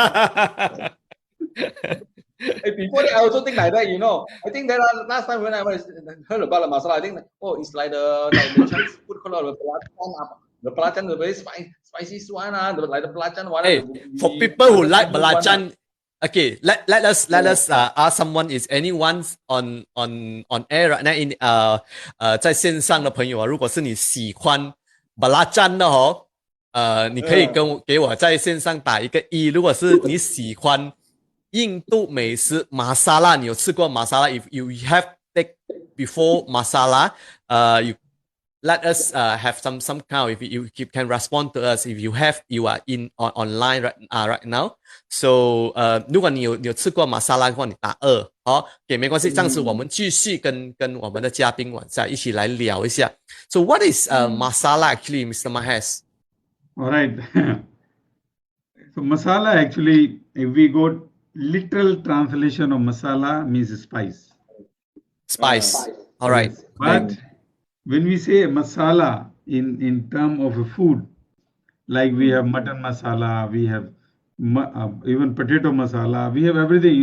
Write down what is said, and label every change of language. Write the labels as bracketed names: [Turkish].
[English] Before that, I also think like that, I think that last time when I heard about the masala, I think, it's like the Chinese food called the belacan, the very spicy one, like the belacan one. Hey, for people who like belacan, okay, let us ask someone. Is anyone on air right now in [Chinese] 在线上的朋友如果是你喜欢 belacan 的你可以给我在线上打一个1。如果是你喜欢印度美食 masala， 你有吃过 masala？ [English] If you have take before masala, you let us have some kind of, if you can respond to us if you are in online right now. [Chinese] So 如果你有吃过 masala 的话，你打2。好，没关系，这样子我们继续跟我们的嘉宾一起来聊一下。 [English] So what is masala actually, Mr. Mahesh? All right. So masala actually, if we go literal translation of masala means spice. All right. But when we say masala in term of a food, like we have mutton masala, we have even potato masala, we have everything.